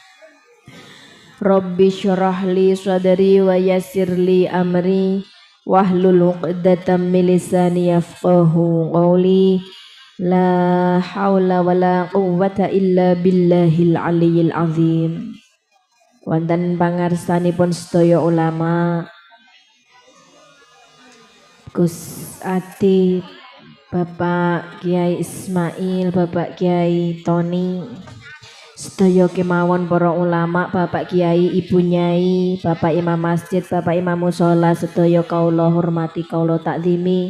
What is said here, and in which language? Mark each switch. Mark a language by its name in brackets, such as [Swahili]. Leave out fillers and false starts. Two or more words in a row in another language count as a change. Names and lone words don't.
[Arabic] رب اشرح لي صدري ويسر لي أمري واحلل عقدة من لساني يفقهوا قولي. لا حول ولا قوة إلا بالله العلي العظيم. [Javanese] Wonten pangarsanipun sedaya ulama, Gus Ati, Bapak Kiai Ismail, Bapak Kiai Tony, sedaya kemawon para ulama, Bapak Kiai, Ibu Nyai, Bapak Imam Masjid, Bapak Imam Mushola, sedaya kaula hormati, kaula takzimi.